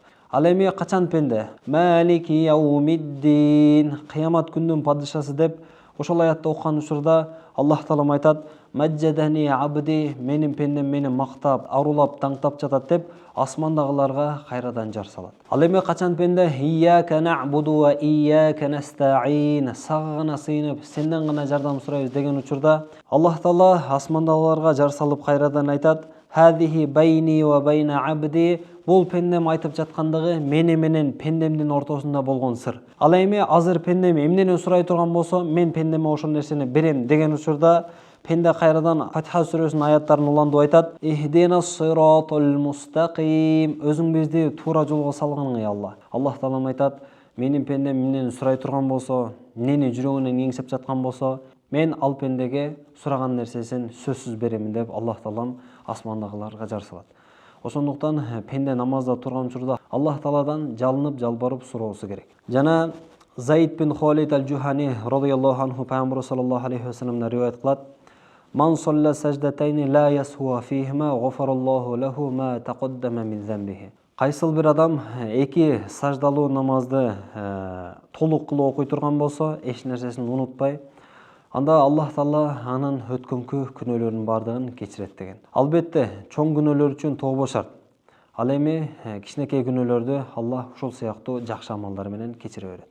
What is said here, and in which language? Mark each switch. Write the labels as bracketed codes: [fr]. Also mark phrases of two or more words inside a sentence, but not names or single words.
[ky] Ал эми качан пенде [ar] «مالك يوم الدين», [ky] кыямат күндүн падышасы деп ошол аятты окуган учурда Аллах Таалам айтат: [ar] «مجدني عبدي», [ky] менин пендем мени мактап, аруулап, таңтап жатат деп асмандагыларга кайрадан жар салат. Ал эми качан пенде [ar] «إياك نعبد وإياك نستعين», [ky] сага гана сыйынып, сенден гана жардам сурайбыз деген учурда Аллах Таала асмандагыларга жар салып кайрадан айтат: [ar] «هذه بيني وبين عبدي», [ky] бул пендем айтып жаткандыгы мени менен пендемдин ортосунда болгон сыр. Ал эми азыр пендем эмнени сурай турган болсо, мен пендеме ошол нерсени берем деген учурда пенде кайрадан Фатиха сүрөсүнүн аяттарын улантып айтат: [ar] «اهدنا الصراط المستقيم», [ky] өзүң бизди туура жолго салгын ey Алла. Аллах Таалам айтат: менин пендем эмнени сурай турган болсо, эмнени жүрөгүнөн эңсеп жаткан болсо, мен ал пендеге сураган нерсесин сөзсүз беремин деп Аллах Таалам асмандагыларга жар салат. Ошондуктан пенде намазда турган учурда Аллах Тааладан жалынып, жалбарып суроосу керек. Жана Заид бин Халид аль-Жухани [ar] رضي الله عنه [ky] пайгамбар [ar] صلى الله عليه [ky] вассаламдан риваят кылат: [ar] «من صلى سجدتين لا يسهو فيهما غفر الله له ما تقدم من ذنبه». [ky] Кайсыл бир адам эки саждалуу намазды толук кылып окуй турган болсо, эч нерсесин унутпай, анда Аллах Таала анын өткөнкү күнөөлөрүнүн бардыгын кечирет деген. Албетте, чоң күнөөлөр үчүн тобо шарт. Ал эми кичинекей күнөөлөрдү Аллах ушул сыяктуу жакшы амалдар менен кечире берет.